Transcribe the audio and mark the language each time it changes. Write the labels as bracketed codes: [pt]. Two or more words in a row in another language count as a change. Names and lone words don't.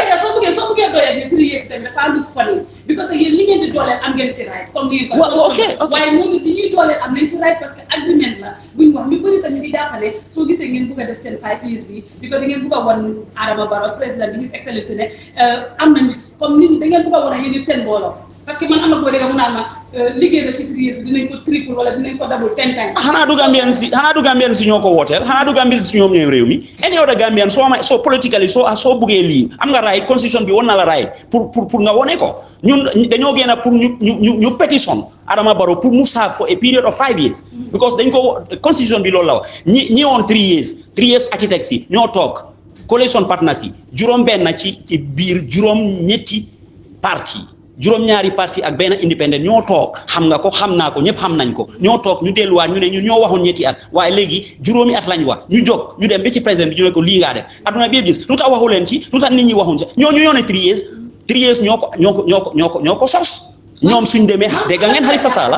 [wo] soo bëggee dooleel 3 years tamit dafa am fan because yéen li ngeen di dooleel am ngeen ci right comme ni ngeen ko waaye moom bi ñuy dooleel am nañ ci right [fr] parce que [wo] agreement la buñ wax ñu bëri tamit di jàppale soo gisee ngeen bëgg a def seen 5 years bi because da ngeen bëgg a wan Adama Barrow président bi [en] His Excellency [wo] ne am na nit comme nit ñi da ngeen bëgg a wan a yéen seen mbooloo [fr] parce que [wo] man am na boo dégg mu naan ma liggéey na ci 3 years bi dinañ ko triple wala dinañ ko double 10 times. xanaa du Gambian si ñoo ko wooteel xanaa du Gambian si ñoom ñooy réew mi [en] any other [wo] Gambian soo politically soo buggee lii am nga right constitution bi won na la right pour nga wone ko ñun dañoo génn pour ñu pétition Adama Barrow pour mu serve [en] for a period of 5 years. [wo] because dañ ko constitution bi loolu la wax ñi woon 3 years architects yi ñoo toog [en] coalition partners [wo] yi juróom-benn ci biir juróom-ñetti parti juróom-ñaari parti ak benn indépendant ñoo toog xam nga ko xam naa ko ñëpp xam nañ ko ñoo toog ñu delluwaat ñu ne ñun ñoo waxoon ñetti at waaye léegi juróomi at lañ wax ñu jóg ñu dem ba ci président bi ñu ne ko lii ngaa def adduna bi yëpp gis lu tax waxu leen ci lu tax nit ñi waxuñ ci ñooñu ñoo ne 3 years ñoo ko sos ñoom suñ demee dégg ngeen Halifa Sallah